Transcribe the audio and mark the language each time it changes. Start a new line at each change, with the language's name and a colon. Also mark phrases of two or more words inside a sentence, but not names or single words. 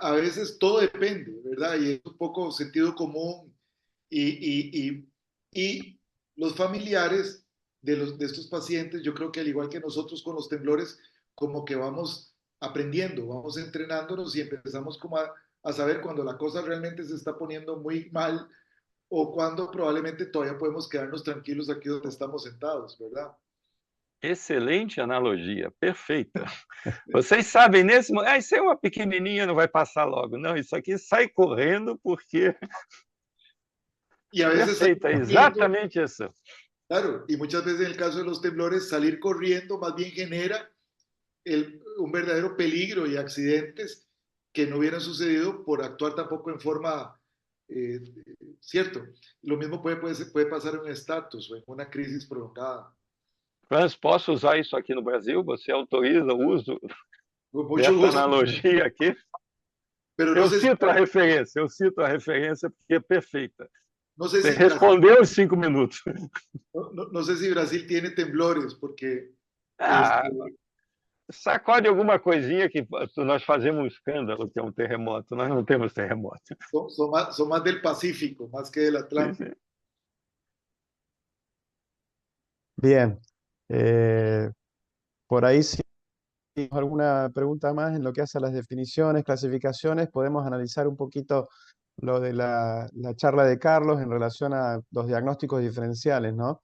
Spanish: A veces todo depende, ¿verdad? Y es un poco sentido común y los familiares de estos pacientes, yo creo que al igual que nosotros con los temblores, como que vamos aprendiendo, vamos entrenándonos y empezamos como a saber cuando la cosa realmente se está poniendo muy mal o cuando probablemente todavía podemos quedarnos tranquilos aquí donde estamos sentados, ¿verdad?
Portuguese: Excelente analogia, perfeita. Vocês sabem nesse momento, isso é uma pequenininha, não vai passar logo. Não, isso aqui sai correndo porque...
Spanish: Y a veces
Portuguese: Perfeita, exatamente isso.
Spanish: Claro, y muchas veces en el caso de los temblores, salir corriendo más bien genera un verdadero peligro y accidentes que no hubieran sucedido por actuar tampoco en forma, cierto. Lo mismo puede pasar en un estatus o en una crisis prolongada.
Portuguese: Franz, posso usar isso aqui no Brasil? Você autoriza o uso
Spanish: Mucho
Portuguese: dessa
Spanish: gusto.
Portuguese: analogia aqui?
Spanish: Pero no
Portuguese: Eu
Spanish: sé
Portuguese: cito a referência porque é perfeita.
Spanish: no sé
Portuguese: Você
Spanish: si
Portuguese: respondeu os 5 minutos.
Spanish: no sé si Brasil tiene temblores, porque
Portuguese: Ah,
Spanish: Este,
Portuguese: sacode alguma coisinha que nós fazemos um escândalo, que é um terremoto. Nós não temos terremoto.
Spanish: son más del Pacífico, más que del
Portuguese: Sim,
Spanish: Atlántico.
Portuguese: sim.
Spanish: Bien. Por ahí, si hay alguna pregunta más en lo que hace a las definiciones, clasificaciones, podemos analizar un poquito lo de la charla de Carlos en relación a los diagnósticos diferenciales, ¿no?